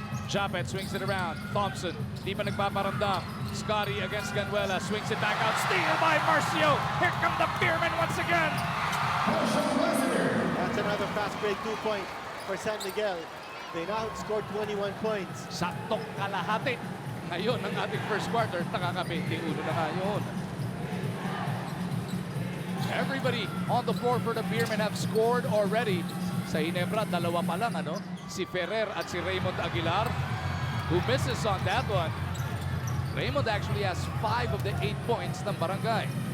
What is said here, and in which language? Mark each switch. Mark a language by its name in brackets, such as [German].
[English] Japet swings it around. Thompson, [Filipino] di pa nagpaparamdam. [English] Scotty against Ganuela, swings it back out. Steal by Marcio. Here come the Beermen once again. That's another fast break 2-point for San Miguel. They now scored 21 points. [Filipino] Saktong kalahati. Ngayon, ang ating first quarter, nakaka-21 na nga yun. [English] Everybody on the floor for the Beermen have scored already. [Filipino] Sa Ginebra, dalawa pa lang, ano? Si Ferrer at si Raymond Aguilar, [English] who misses on that one. Raymond actually has 5 of the 8 points ng Barangay.